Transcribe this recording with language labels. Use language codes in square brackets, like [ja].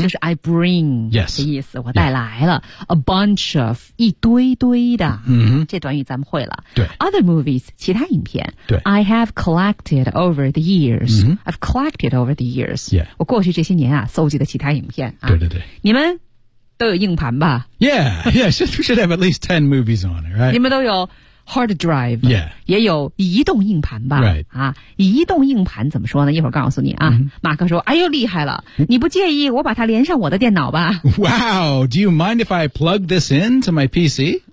[zh] 就是 I bring 的意思、 [en] yes. [zh] 我带来了、yeah. [en] a bunch of, [zh] 一堆堆的、 [en] mm-hmm. [zh] 这短语咱们会了。对 [en] other movies, 其他影片 [zh] 对 [en] I have collected over the years.、 Mm-hmm. I've collected over the years.、 Yeah. [zh] 我过去这些年啊收集的其他影片、啊。对对对。你们都有硬盘吧 [en] Yeah, yeah, should have at least 10 movies on it, right? [zh] 你们都有 hard drive, [en] yeah. [zh] 也有移动硬盘吧 [en] Right.、 [zh] 啊、移动硬盘怎么说呢一会儿告诉你啊、 [en] mm-hmm. [zh] 马克说哎呦厉害了你不介意我把它连上我的电脑吧 [en] Wow, do you mind if I plug this into my PC?